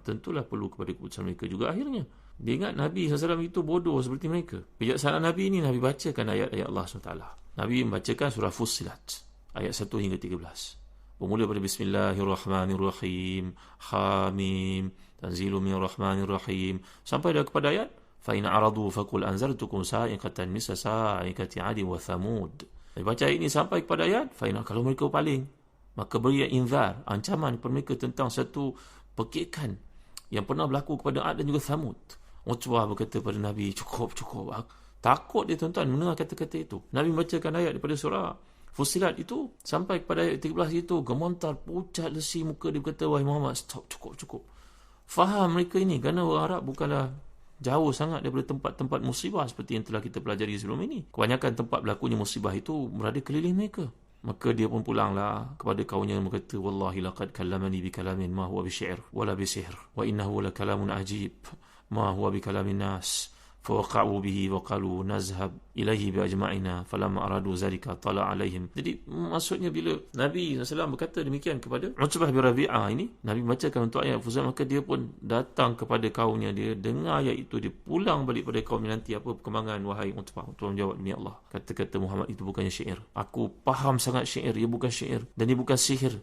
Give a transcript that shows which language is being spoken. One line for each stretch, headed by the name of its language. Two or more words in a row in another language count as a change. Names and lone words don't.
Malay: Tentulah perlu kepada keputusan mereka juga akhirnya. Dia ingat Nabi SAW itu bodoh seperti mereka. Bijaksanaan Nabi ini, Nabi bacakan ayat-ayat Allah SWT. Nabi membacakan surah Fussilat ayat 1 hingga 13. Bermula pada
Arabic: بسم الله الرحمن الرحيم حم تنزيل من الرحمن الرحيم,
Malay: sampai dah kepada ayat
Arabic: فإن أعرضوا فقل أنذرتكم صاعقة مثل صاعقة عاد وثمود.
Malay: Baca ayat ini sampai kepada ayat
Arabic: فإن,
Malay: kalau mereka paling, maka beri inzar, ancaman kepada mereka tentang satu pekikan yang pernah berlaku kepada Ad dan juga Thamud. Utbah berkata kepada Nabi, cukup. Takut dia tuan-tuan mendengar kata-kata itu. Nabi membacakan ayat daripada surah Fussilat itu sampai kepada ayat 13 itu, gemetar pucat lesi muka dia, berkata, wahai Muhammad, stop, cukup. Faham mereka ini, kerana orang Arab bukanlah jauh sangat daripada tempat-tempat musibah seperti yang telah kita pelajari sebelum ini. Kebanyakan tempat berlakunya musibah itu berada keliling mereka. Maka dia pun pulanglah kepada kaumnya dan berkata,
Arabic: والله لقد كلمني بكلام ما هو بشعر ولا بسحر وإنه لكلام عجيب ما هو بكلام الناس. فوقعوا به وقالوا نذهب إليه بأجمعنا فلما أرادوا ذلك طلع عليهم.
Malay: Jadi maksudnya bila Nabi SAW berkata demikian kepada Utbah bin Rabi'ah ini, Nabi bacakan untuk ayat Fussilat, maka dia pun datang kepada kaumnya, dia dengar ayat itu, dia pulang balik pada kaumnya, nanti apa perkembangan wahai Utbah? Utbah menjawab, demi Allah, kata-kata Muhammad itu bukannya syair. Aku faham sangat syair, ia bukan syair dan dia bukan sihir.